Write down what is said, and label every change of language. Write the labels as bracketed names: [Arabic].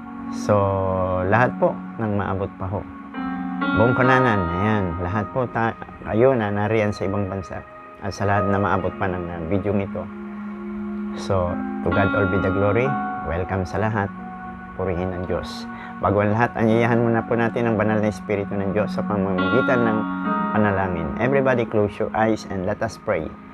[Filipino] So lahat po ng maabot pa ho, buong Kunanan, ayan, lahat po kayo na nariyan sa ibang bansa, at sa lahat na maabot pa ng video nito. [English] So, to God all be the glory. [Filipino] Welcome sa lahat. Purihin ang Diyos. Bago ang lahat, anyayahan muna po natin ang banal na Espiritu ng Diyos sa pamamagitan ng panalangin. [English] Everybody close your eyes and let us pray.